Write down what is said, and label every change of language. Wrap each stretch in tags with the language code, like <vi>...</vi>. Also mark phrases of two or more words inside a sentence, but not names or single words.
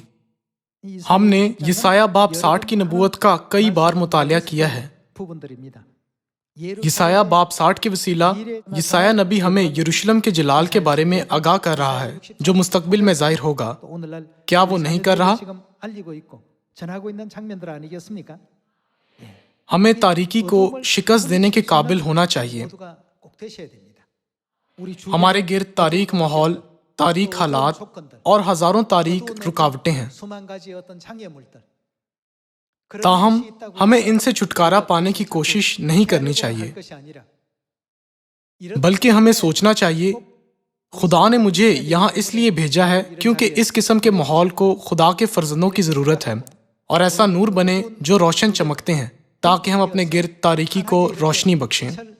<ur>ہم نے یسایہ باب 60 کی نبوت کا کئی بار مطالعہ کیا ہے۔ یسایہ باب 60 کے وسیلہ یسایہ نبی ہمیں یروشلم کے جلال کے بارے میں آگاہ کر رہا ہے جو مستقبل میں ظاہر ہوگا۔ کیا وہ نہیں کر رہا؟</ur> <ko>전하고 있는 장면들 아니겠습니까?</ko> <ur>ہمیں تاریکی کو شکست دینے کے قابل ہونا چاہیے.</ur> <ko>모두가 꼭 되셔야 됩니다. 우리</ko> <ur>ہمارے گرد تاریک ماحول، تاریک حالات اور ہزاروں تاریک رکاوٹیں ہیں.</ur> <ko>수만 가지 어떤 장애물들.</ko> <ur>تاہم ہمیں ان سے چھٹکارا پانے کی کوشش نہیں کرنی چاہیے، بلکہ ہمیں سوچنا چاہیے خدا نے مجھے یہاں اس لیے بھیجا ہے کیونکہ اس قسم کے ماحول کو خدا کے فرزندوں کی ضرورت ہے، اور ایسا نور بنے جو روشن چمکتے ہیں تاکہ ہم اپنے گرد تاریکی کو روشنی بخشیں.</ur>